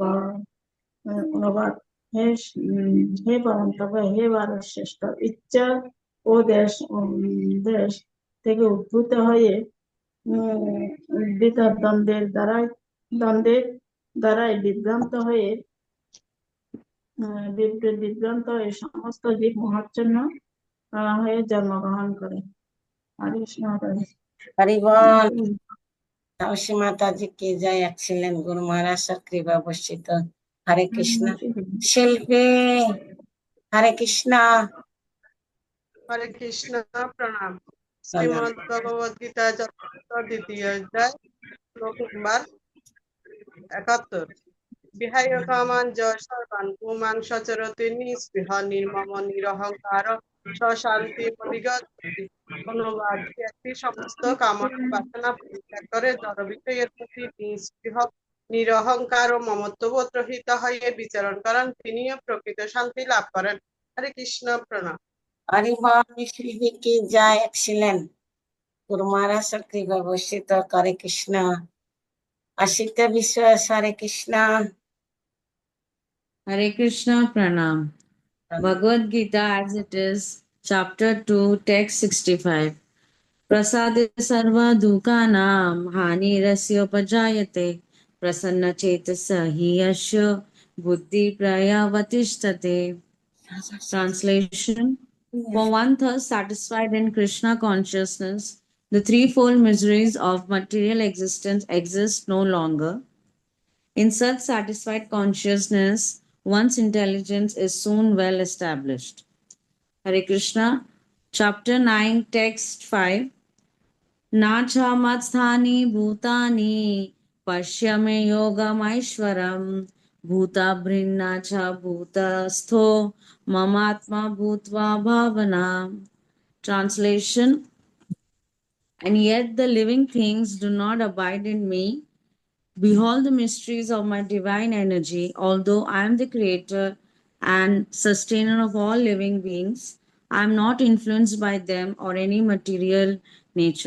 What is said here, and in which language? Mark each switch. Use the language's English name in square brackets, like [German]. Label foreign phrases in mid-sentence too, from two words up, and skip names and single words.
[Bangla] অনুবাদ, হে পরম তপ, হে ভারত শ্রেষ্ঠ, ইচ্ছা ও দেশ থেকে উদ্ভূত হয়ে দ্বন্দ্বের দ্বারাই বিভ্রান্ত হয়ে সমস্ত জীব মহাচ্ছন্ন হয়ে জন্মগ্রহণ করে। হরে কৃষ্ণ। [Hindi] हरि बोल तपसी माता जी की जय excellent गुरु महाराज सक्रिय बर्षित हरे कृष्णा शिल्पी हरे कृष्णा [Bangla] হরে কৃষ্ণ প্রণাম। শ্রীমদ ভগবদ গীতা যথাযথ দ্বিতীয় অধ্যায় শ্লোক নাম্বার 71। [Sanskrit] বিহায় কামান জয় সর্বান পুমাং সচরতি নিঃস্পৃহ নির্মম নিরহংকার সশান্তি পরিগতি। [Bangla] অনুবাদ, ব্যক্তি সমস্ত কামনা বাসনা পরিত্যাগ করে জড় বিষয়ের প্রতি নিঃস্পৃহ নিরহংকার ও মমত্ববোধ রহিত হয়ে বিচরণ করেন, তিনিও প্রকৃত শান্তি লাভ করেন। হরে কৃষ্ণ প্রণাম। [Hindi] हरि बोल शिल्पी की जय excellent गुरु महाराज सक्रिय बर्षित हरे कृष्णा असित विश्वास हरे कृष्णा [English] Hare Krishna Pranam. Bhagavad Gita as it is, chapter 2, text 65. [Sanskrit] Prasade sarva dukanam hani rasya upajayate prasanna chetasa hi yasya buddhi prayavatishtate. [English] Translation. For one thus satisfied in Krishna consciousness, the threefold miseries of material existence exist no longer. In such satisfied consciousness, one's intelligence is soon well established. Hare Krishna, chapter 9, text 5. [Sanskrit] Nacha matsthani bhutani pashyame yogamaishwaram bhuta brinna cha bhutastho mamatma bhutva bhavana. [English] Translation. And yet the living things do not abide in me. Behold the mysteries of my divine energy. Although I am the creator and sustainer of all living beings, I am not influenced by them or any material nature.